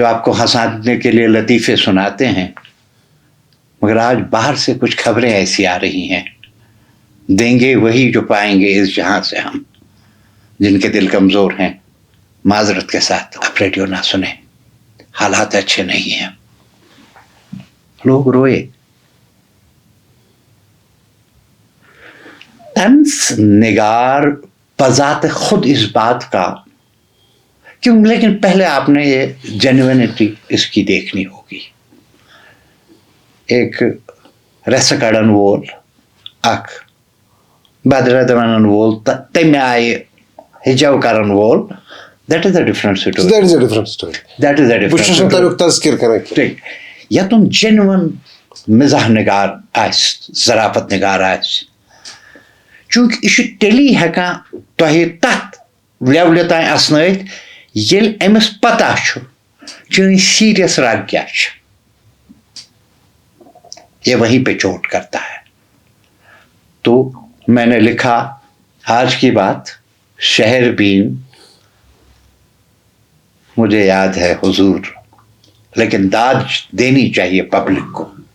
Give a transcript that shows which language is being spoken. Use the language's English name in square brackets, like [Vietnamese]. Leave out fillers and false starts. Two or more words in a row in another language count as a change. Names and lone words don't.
[Urdu] آپ کو ہنسانے کے لیے لطیفے سناتے ہیں مگر آج باہر سے کچھ خبریں ایسی آ رہی ہیں دیں گے وہی جو پائیں گے اس جہاں سے ہم جن کے دل کمزور ہیں معذرت کے ساتھ آپ ریڈیو نہ سنیں حالات اچھے نہیں ہیں لوگ روئے طنز نگار بذات خود اس بات کا کیوں لیکن پہلے آپ نے یہ جینوینٹی اس کی دیکھنی ہوگی [Kashmiri] ایک رسکڑن وول اک بدردونن وول تمہِ آیہِ ہجو کرن وول [English] that is a different story. That is a different story. That is a different [Kashmiri] بہٕ چھُس نہٕ تَمیُک تذکر کران کینٛہہ یتُن جینوَن مزاح نگار آسہِ ظرافت نگار آسہِ چوٗنٛکہِ یہِ چھُ تیٚلی ہٮ۪کان تۄہہِ تتھ لیولہِ تانۍ اسنٲیِتھ ییٚلہِ أمِس پتہ چھُ چٲنۍ سیٖریس رگ کیٛاہ چھِ [Urdu] یہ وہیں پہ چوٹ کرتا ہے تو میں نے لکھا آج کی بات شہر بین مجھے یاد ہے حضور لیکن داد دینی چاہیے پبلک کو